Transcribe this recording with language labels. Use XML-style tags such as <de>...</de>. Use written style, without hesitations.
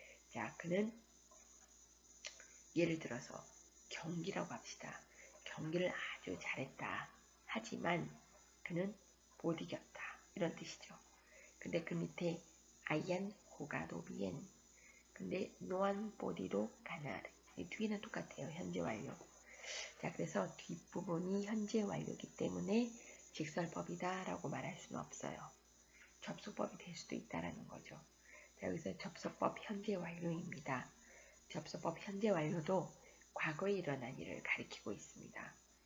<ko>자, 그는 예를 들어서 경기라고 합시다. 경기를 아주 잘했다. 하지만 그는 못 이겼다. 이런 뜻이죠. 근데 그 밑에</ko> <es>hayan jugado bien.</es> <ko>근데</ko> <es>no han podido ganar.</es> <ko>이 뒤에는 똑같아요. 현재 완료. 자, 그래서 뒷부분이 현재 완료이기 때문에 직설법이다 라고 말할 수는 없어요. 접속법이 될 수도 있다라는 거죠. 자, 여기서 접속법 현재 완료입니다. 접속법 현재 완료도 과거에 일어난 일을 가리키고 있습니다.</ko>